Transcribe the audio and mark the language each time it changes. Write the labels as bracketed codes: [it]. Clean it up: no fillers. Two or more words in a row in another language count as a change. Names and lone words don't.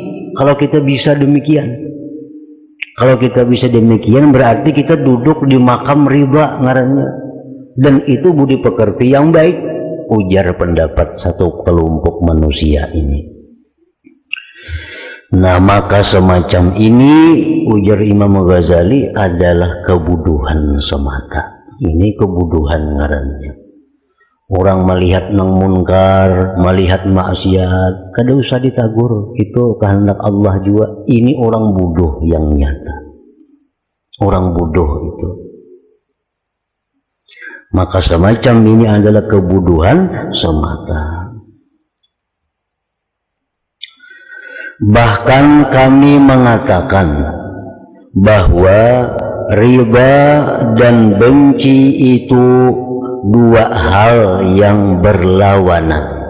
[id] Kalau kita bisa demikian, kalau kita bisa demikian, berarti kita duduk di makam ridha ngarannya. Dan itu budi pekerti yang baik, ujar pendapat satu kelompok manusia ini. Nah, maka semacam ini, ujar Imam Ghazali, adalah kebuduhan semata. [bjn] Ini kebuduhan ngarannya. Orang melihat nang munkar, melihat maksiat, kada usah ditagur, itu kehendak Allah juga. [id] Ini orang bodoh yang nyata. Orang bodoh itu. Maka semacam ini adalah kebuduhan semata. Bahkan kami mengatakan bahwa ridha dan benci itu dua hal yang berlawanan.